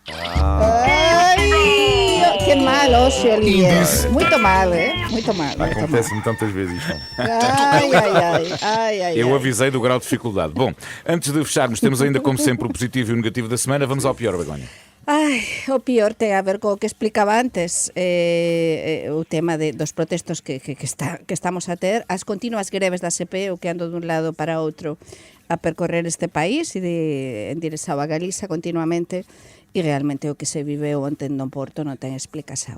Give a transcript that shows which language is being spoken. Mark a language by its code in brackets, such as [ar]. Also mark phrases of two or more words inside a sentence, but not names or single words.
[pt] Ai, que mal, ócio, Olivier. Índice. Muito mal, Muito mal. Acontece-me tantas vezes isto. Ai. Eu avisei do grau de dificuldade. Bom, antes de fecharmos, temos ainda, como sempre, o positivo e o negativo da semana. Vamos ao pior, Begonha. [gl] Ai, o pior ten a ver co que explicaba antes, o tema dos protestos que estamos a ter, as continuas greves da CP, o que ando dun lado para outro a percorrer este país e en dirección a Galiza continuamente, e realmente o que se viveu onte no Porto non ten explicación.